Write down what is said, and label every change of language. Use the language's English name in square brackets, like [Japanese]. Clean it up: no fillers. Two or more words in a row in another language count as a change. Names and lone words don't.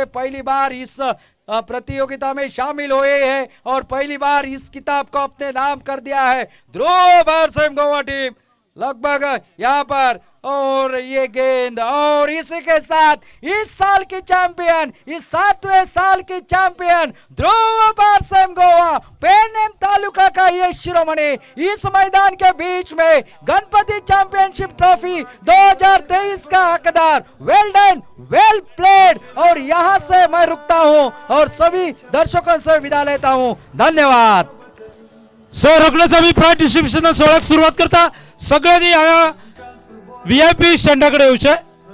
[Hindi] पहली बार इस प्रतियोगिता में शामिल हुए हैं और पहली बार इस किताब को अपने नाम कर दिया है ध्रुव भारसम गोवा टीम। लगभग यहाँ पर और ये गेंद, और इसी के साथ इस साल की चैंपियन, इस 7वें साल की चैंपियन ध्रुव भारसम गोवा पेनेम तालुका का ये शिरोमणि इस मैदान के बीच में गणपति चैंपियनशिप ट्रॉफी 2023 का हकदार। [English] well done, well played. [Hindi] और यहां से मैं रुकता हूं और सभी दर्शकों से विदा लेता हूं। धन्यवाद। [Konkani] सर रोखडेच आम्ही [English] prize distribution [Konkani] सोहळ्याक सुरुवात करता। सगळ्यांनी हांगा VIP स्टँडाकडे येवचें।